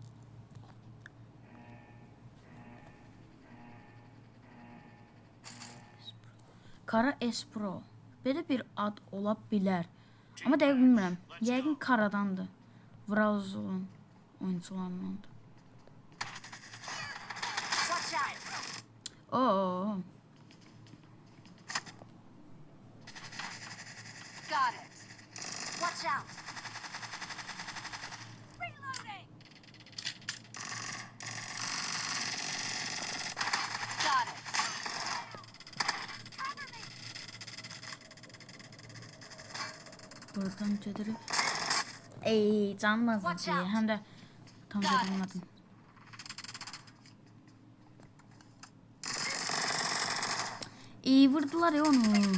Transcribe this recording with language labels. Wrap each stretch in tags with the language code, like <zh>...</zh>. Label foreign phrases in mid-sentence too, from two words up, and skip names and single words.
<az>Kara Espro. Belə bir ad ola bilər. Amma dəqiq bilmirəm. Yəqin Karadandır. Vrazulun oyuncularındandır. Oo.</az> <en>Got it. Watch out. Reloading. Got it. Cover me.</en> <az>Buradan gedirik. Ey, canım azdı. Həm də tam bilmədim.</az> <tr>İyi vurdular ya onu.</tr>